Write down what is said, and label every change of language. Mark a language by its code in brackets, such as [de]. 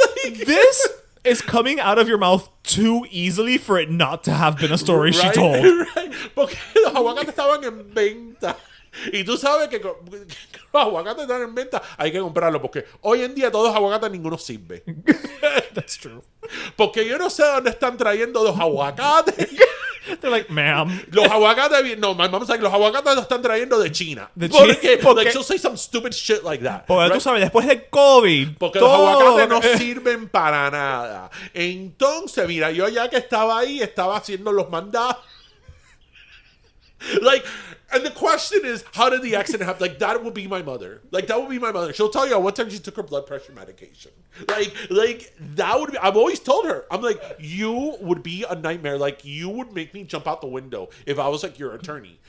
[en] This is coming out of your mouth too easily for it not to have been a story she told. Right. [es] Porque los aguacates estaban en venta. Y tú sabes que los aguacates están en venta, hay que comprarlos, porque hoy en día todos los aguacates ninguno sirve. [en] That's true. [es] Porque yo no sé dónde están trayendo los aguacates. [en] They're like, ma'am. [es] Los aguacates, no, [en] my mom's like, [es] los aguacates los están trayendo de China. Porque [en] like, she'll say some stupid shit like that. [es] Porque tú sabes, después del COVID. Porque los aguacates no sirven para nada. Entonces, mira, yo ya que estaba ahí, estaba haciendo los mandados. [en] Like, and the question is, how did the accident happen? Like, that would be my mother. Like, that would be my mother. She'll tell you one time she took her blood pressure medication. Like that would be, I've always told her, I'm like, you would be a nightmare. Like, you would make me jump out the window if I was like your attorney.